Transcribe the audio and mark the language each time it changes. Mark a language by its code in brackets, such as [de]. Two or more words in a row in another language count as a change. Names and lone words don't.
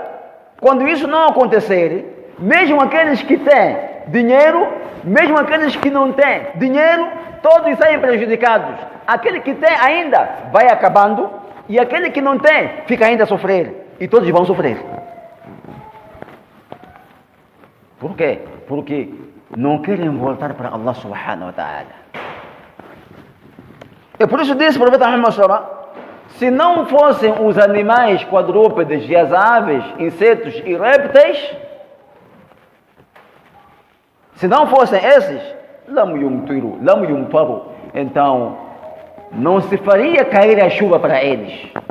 [pt] Quando isso não acontecer, mesmo aqueles que têm dinheiro, mesmo aqueles que não têm dinheiro, todos saem prejudicados. Aquele que tem ainda vai acabando, e aquele que não tem fica ainda a sofrer, e todos vão sofrer. Por quê? Porque não querem voltar para Allah [ar] سبحانه وتعالى. [pt] E por isso disse o profeta Muhammad [ar] صلى الله عليه وسلم, [pt] se não fossem os animais quadrúpedes e as aves, insetos e répteis, se não fossem esses, [ar] لم يمطروا, [pt] então não se faria cair a chuva para eles.